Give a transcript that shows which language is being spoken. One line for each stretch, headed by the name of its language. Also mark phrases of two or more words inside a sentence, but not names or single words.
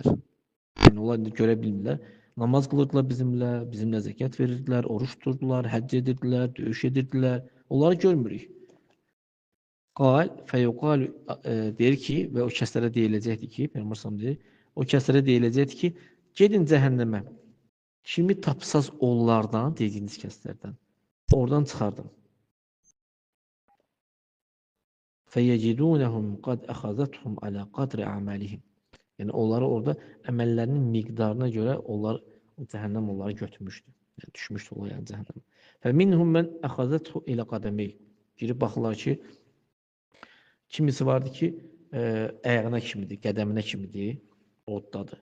Azerbaijani: Yəni, onlar görə bilmirlər. Namaz qılırdılar bizimlə zəkat verirdilər, oruç tuturdular, həcc edirdilər, döyüş edirdilər. Onları görmürük. Fəyuqal deyir ki, və o kəslərə deyiləcəkdir ki, Peyğəmbər deyir, o kəslərə deyiləcəkdir ki, gedin cəhənnəmə. Kimi tapsaz onlardan, dediyiniz kəslərdən, oradan çıxardın.
Arabic: فَيَجِدُونَهُمْ قَدْ أَخَذَتْهُمْ عَلَى قَدْرِ أَعْمَالِهِمْ.
Azerbaijani: Yəni onları orada əməllərinin miqdarına görə onlar Cəhənnəm onları götürmüşdü. Yəni, düşmüşdü onlar yəni cəhənnəmə.
Arabic: فمنهم من أخذته إلى قدميه.
Azerbaijani: Girib baxırlar ki, kimisi vardı ki, ayağına kimidir, qədəminə kimidir, oddadır.